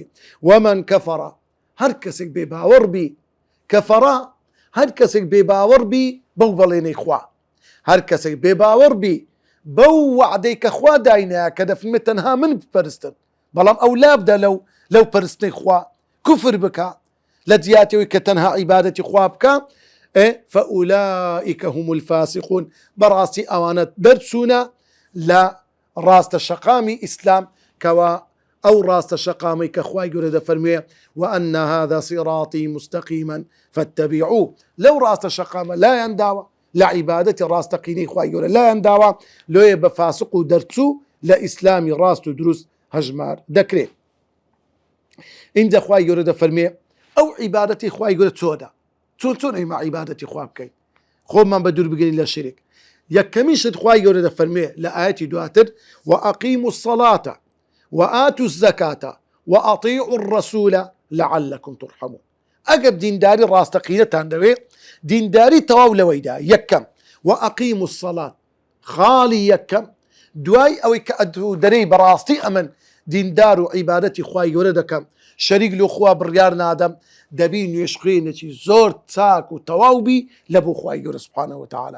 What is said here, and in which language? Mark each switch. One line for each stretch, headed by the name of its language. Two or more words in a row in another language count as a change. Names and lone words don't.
Arabic: وەمەن کەفەڕە
Central Kurdish: هەر کەسێک بێباوەڕ بی، کەفەڕە هەر کەسێک بێباوەڕ بی بەو بەڵێنەی خوا، هەر کەسێک بێباوەڕ بی بەو وعدەی کە خوا داینایە کە دەفەرمێت تەنها من بپەرستن، بەڵام ئەو لابدە لەو پەرستنەی خوا کوفر بکە لە جیاتەوەی کە تەنها عیبادەتی خوا بکە،
Arabic: فەئولائیکە هم الفاسقون،
Central Kurdish: بەڕاستی ئەوانە دەرچوونە لە ڕاستە شەقامی ئیسلام کەوا ئەو ڕاستە شەقامی کە خوای گەورە دەفەرموێ
Arabic: وأن هذا صراطي مستقيما فاتبعوه،
Central Kurdish: لەو ڕاستە شەقامە لایەن داوە لە عیبادەتی ڕاستەقینەی خوای گەورە لایەن داوە، لۆیە بە فاسق و دەرچوو لە ئیسلامی ڕاست و دروست هەژمار دەکرێت. اینجا خوای گەورە دەفەرمێ ئەو عیبادەتی خوای گەورە چۆنە، چۆن ئێمە عیبادەتی خوا بکەین خۆمان بە دوور بگەین لە شرک. یەکەمیشت خوای گەورە دەفەرمێ لە ئاەتی دواتر
Arabic: وأقیموا الصلاة وآتوا الزكاة وأطيعوا الرسول لعلكم ترحمون.
Central Kurdish: ئەگەر دینداری ڕاستەقینەتان دەوێ، دینداری تەواو لەوەیدا یەکەم
Arabic: وأقیموا الصلاة
Central Kurdish: خاڵی یەکەم، دوای ئەوەی کە دەرەی بەڕاستی ئەمن دیندار و عیبادەتی خوای گەورە دەکەم، شەریک لۆ خوا بڕیار نادەم، دەبی نوێژ خوێنێکی زۆر چاک و تەواو بی لە بۆ خوای گەورە
Arabic: سوبحانەهو وتەعالا.